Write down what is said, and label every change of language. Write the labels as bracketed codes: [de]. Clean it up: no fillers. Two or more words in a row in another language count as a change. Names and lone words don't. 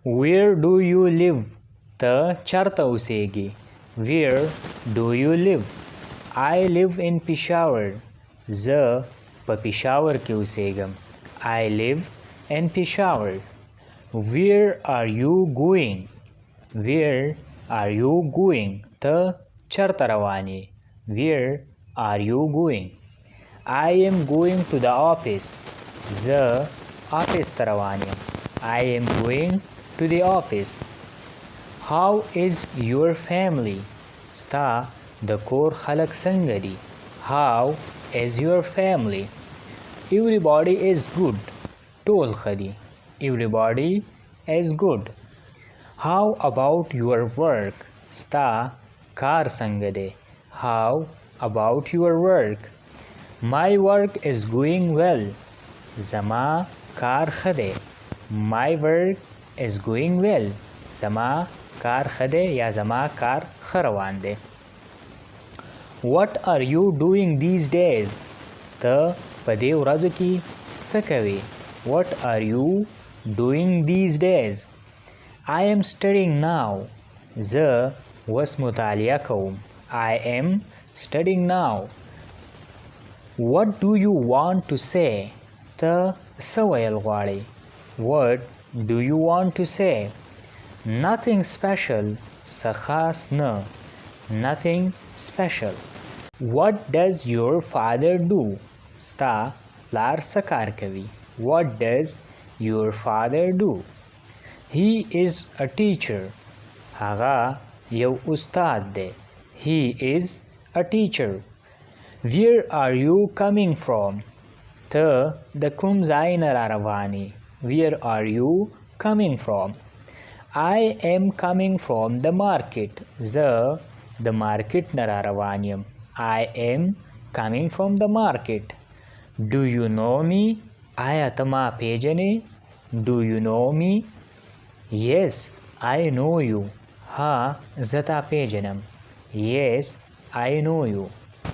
[en] Where do you live? [ps] ته چرته اوسېږي. [en] Where do you live? I live in Peshawar. [ps] زه په پېښور کې اوسېږم. [en] I live in Peshawar. Where are you going? Where are you going? [ps] ته چرته روان یې. [en] Where are you going? I am going to the office. [ps] زه آفیس ته روان یم. [en] I am going to the office. How is your family? [ps] ستا د کور خلک څنګه دي. [en] How is your family? Everybody is good. [ps] ټول ښه دي. [en] Everybody is good. How about your work? [ps] ستا کار څنګه دی. [en] How about your work? My work is going well. [ps] زما کار ښه دی. [en] My work is going well. زما کار ښه دی یا زما کار ښه روان دی. What are you doing these days? [ps] ته په دې ورځو کې څه کوې. [en] What are you doing these days? I am studying now. [ps] زه اوس مطالعه کوم. [en] I am studying now. What do you want to say? [ps] ته څه ویل غواړې. [en] What do you want to say? Nothing special. [ps] څه خاص نه. [en] Nothing special. What does your father do? [ps] ستا پلار څه کار کوي. [en] What does your father do? He is a teacher. [ps] هغه یو استاد دی. [en] He is a teacher. Where are you coming from? [ps] ته د کوم ځای نه را روان یې. [en] Where are you coming from? I am coming from the market. [ps] زه د مارکیټ نه را روان یم. [en] I am coming from the market. Do you know me? [ps] آیا ته ما پیژنې. [en] Do you know me? Yes, I know you. [ps] ها زه تا پیژنم. [en] Yes, I know you.